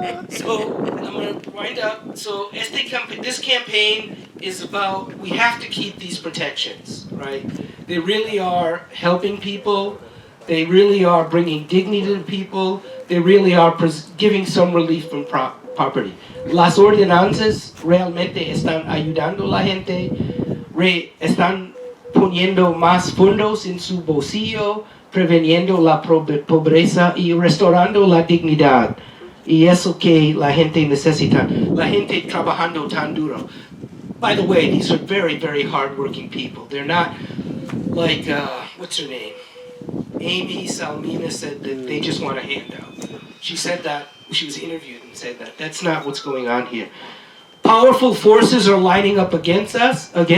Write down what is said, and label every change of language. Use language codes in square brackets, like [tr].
[en] So I'm going to wind up. So this campaign is about, we have to keep these protections, right? They really are helping people. They really are bringing dignity to people. They really are giving some relief from property. [es] Las ordenanzas realmente están ayudando a la gente, están poniendo más fondos en su bolsillo, preveniendo la pobreza y restaurando la dignidad. Y eso que la gente necesita. La gente trabajando tan duro. [en] By the way, these are very, very hardworking people. They're not like, what's her name? Amy Salmina said that they just want a handout. She said that, she was interviewed and said that. That's not what's going on here. Powerful forces are lining up against us.